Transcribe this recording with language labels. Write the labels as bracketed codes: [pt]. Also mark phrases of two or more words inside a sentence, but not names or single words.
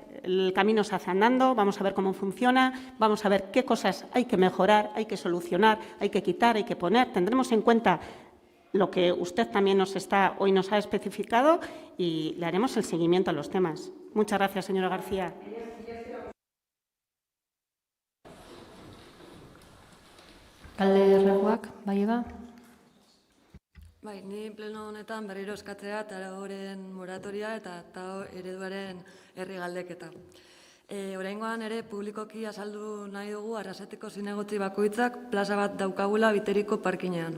[es] El camino se hace andando, vamos a ver cómo funciona, vamos a ver qué cosas hay que mejorar, hay que solucionar, hay que quitar, hay que poner. Tendremos en cuenta lo que usted también hoy nos ha especificado y le haremos el seguimiento a los temas. Muchas gracias, señora García. [eu] Alde erreguak, bai eba? Bai, ni pleno honetan berriro eskatzea TAOren moratoria eta TAO ereduaren herri galdeketa. Oraingoan ere publikoki azaldu nahi dugu Arrasateko zinegotzi bakoitzak plaza bat daukagula Biteriko parkinean.